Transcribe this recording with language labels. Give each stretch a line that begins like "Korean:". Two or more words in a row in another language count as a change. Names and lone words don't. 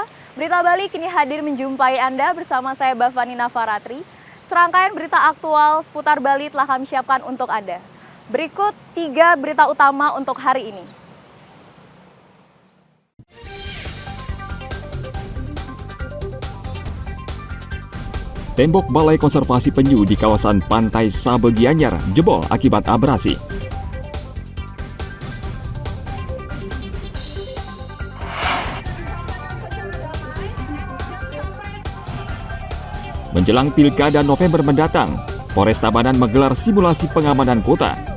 Indonesian: Berita Bali kini hadir menjumpai Anda bersama saya Bavani Nafaratri. Serangkaian berita aktual seputar Bali telah kami siapkan untuk Anda. Berikut 3 berita utama untuk hari ini. Tembok Balai Konservasi Penyu di kawasan Pantai Sabe Gianyar jebol akibat abrasi. Menjelang Pilkada November mendatang, Polres Tabanan menggelar simulasi pengamanan kota.